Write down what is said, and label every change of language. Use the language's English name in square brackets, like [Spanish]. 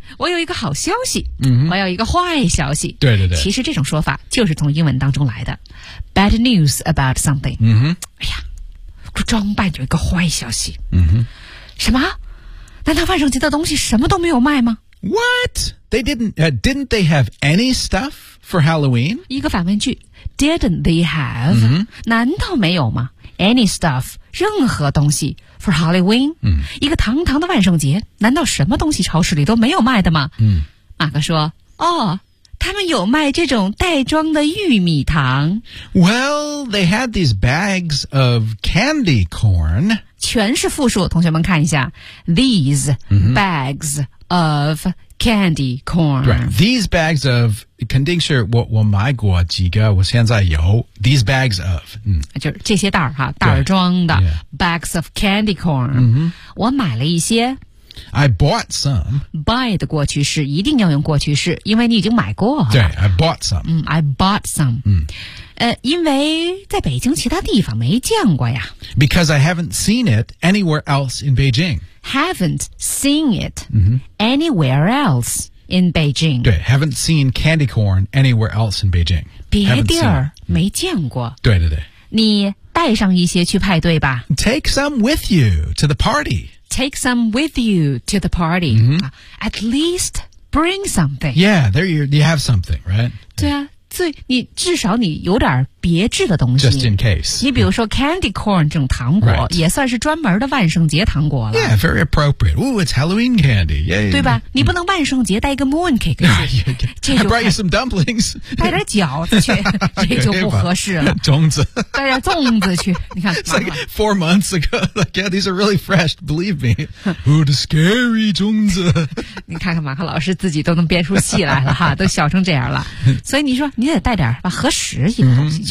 [Chinese] 我有一个好消息。我有一个坏消息。对对对。其实这种说法就是从英文当中来的。 [English] Bad news about something. [Chinese] 哎呀，装扮有一个坏消息。什么？难道万圣节的东西什么都没有卖吗 [English] ？What? They didn't they have any stuff for Halloween? [Chinese] 一个反问句 ， [English] Didn't they have?、 [Chinese] 难道没有吗 ？ [English] Any stuff? [Chinese] 任何东西 [English] for Halloween?、 [Chinese] 一个堂堂的万圣节，难道什么东西超市里都没有卖的吗？马克说，哦。他们有卖这种袋装的玉米糖。 [English] Well, they had these bags of candy corn. [Chinese] 全是复数，同学们看一下。 [English] These bags of candy corn. Right. These bags of, [Chinese] 肯定是我买过几个，我现在有。 [English] These bags of.、 [Chinese] 就是这些袋儿哈，袋装的。 [English] Yeah. Bags of candy corn.、 [Chinese] 我买了一些。 [English] I bought some. [Chinese] Buy 的过去式一定要用过去式，因为你已经买过。 [English] 对 ，I bought some. I bought some. [Chinese] 因为在北京其他地方没见过呀。 [English] Because I haven't seen it anywhere else in Beijing. Haven't seen it anywhere else in Beijing. 对 ，haven't seen candy corn anywhere else in Beijing. [Chinese] 别地儿没见过。对对对。你带上一些去派对吧。 [English] Take some with you to the party. Take some with you to the party. At least bring something. Yeah, there you have something, right? [Chinese] 对啊，所以你至少你有点别致的东西。 [English] Just in case. [Chinese] 你比如说 candy corn 这种糖果、 [English] right. [Chinese] 也算是专门的万圣节糖果了。 [English] Yeah, very appropriate. Ooh, it's Halloween candy. Yay. [Chinese] 对吧？你不能万圣节带一个 moon cake 去。 [English] I brought you some dumplings. [Chinese] 带点饺子去，这就不合适了。粽子。带点粽子去，你看。 [English] It's like 4 months ago. Like, yeah, these are really fresh, believe me. Ooh, the scary 粽子。 [Chinese] 你看看马克老师自己都能编出戏来了哈，都笑成这样了。所以你说你得带点吧，合适一点东西。